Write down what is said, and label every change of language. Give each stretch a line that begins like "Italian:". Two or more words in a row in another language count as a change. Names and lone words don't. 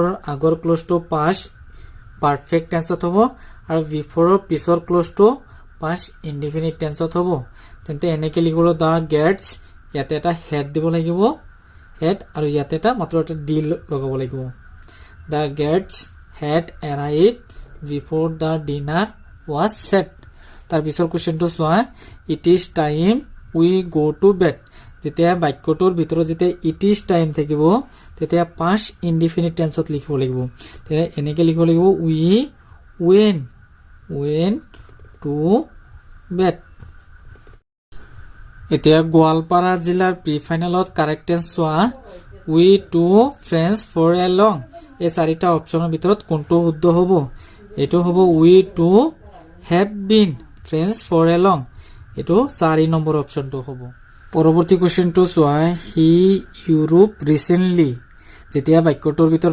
Assamese: আগৰ ক্লজটো
English: past perfect
Assamese: টেন্সত হ'ব আৰু বিফৰৰ পিছৰ ক্লজটো
English: past indefinite
Assamese: টেন্সত হ'ব তেন্তে এনেকৈ লিখিব দ্য গেটছ ইয়াতে এটা হেড দিব লাগিব হেড আৰু ইয়াতে এটা মাত্ৰ এটা ডি লগাব লাগিব
English: the guests had arrived before the dinner was set
Assamese: তাৰ পিছৰ কুৱেশ্যনটো চোৱা
English: it is time we go to bed
Assamese: যেতিয়া বাক্যটোৰ ভিতৰত যেতিয়া
English: it is time
Assamese: থাকিব তেতিয়া
English: past indefinite
Assamese: টেন্সত লিখিব লাগিব তেতিয়া এনেকৈ লিখিব লাগিব
English: we went to bed
Assamese: এতিয়া গোৱালপাৰা জিলাৰ প্ৰি ফাইনেলত
English: correct tense
Assamese: চোৱা
English: we two friends for a long
Assamese: এই চাৰিটা অপশ্যনৰ ভিতৰত কোনটো শুদ্ধ হ'ব এইটো হ'ব
English: we two have been friends for a long
Assamese: এইটো 4 নম্বৰ অপশ্যনটো হ'ব পৰৱৰ্তী কুৱেশ্যনটো চোৱা
English: he Europe recently
Assamese: যেতিয়া বাক্যটোৰ ভিতৰত